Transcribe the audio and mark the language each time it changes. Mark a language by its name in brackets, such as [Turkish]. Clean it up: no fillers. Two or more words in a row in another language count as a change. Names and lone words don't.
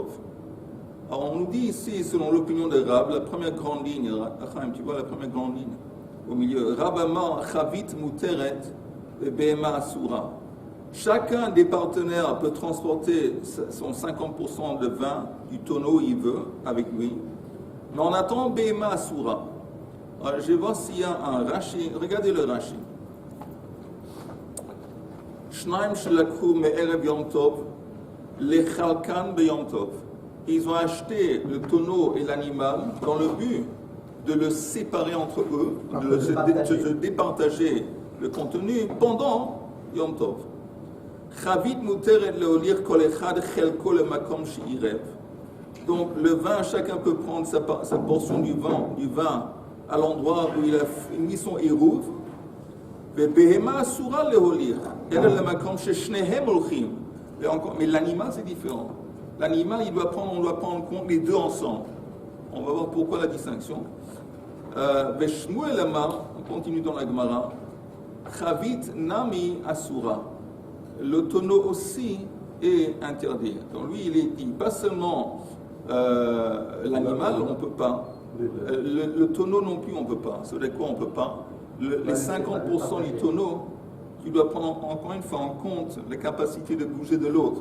[French] Alors, on nous dit ici, selon l'opinion de Rab, la première grande ligne, tu vois la première grande ligne au milieu, [Hebrew] רב אמר חבית מותרת בהמה אסורה. [French] Chacun des partenaires peut transporter son 50% de vin du tonneau où il veut avec lui, mais on attend [Hebrew] בהמה אסורה. [French] Alors, je vais voir s'il y a un Rashi. Regardez le Rashi. [Hebrew] שניים שלקחו מערב יום טוב לחלקן ביום טוב. [French] Ils ont acheté le tonneau et l'animal dans le but de le séparer entre eux, de se départager le contenu pendant Yom Tov. [Hebrew] חבית מותרת להוליך כל אחד חלקו למקום שעירב. [French] Donc le vin, chacun peut prendre sa portion du vin à l'endroit où il a mis son érouve. [Hebrew] ובהמה אסורה להוליך אל למקום ששניהם הולכים. [French] Mais l'animal c'est différent. L'animal, on doit prendre en compte les deux ensemble. On va voir pourquoi la distinction. [Hebrew] ושמואל אמר, [French] on continue dans la Gemara. [Hebrew] חבית נמי אסורה. [French] Le tonneau aussi est interdit. Donc lui, il est dit, pas seulement l'animal, on ne peut pas. Le tonneau non plus, on ne peut pas. C'est de quoi on ne peut pas. Les 50% du tonneau, tu dois prendre encore une fois en compte la capacité de bouger de l'autre.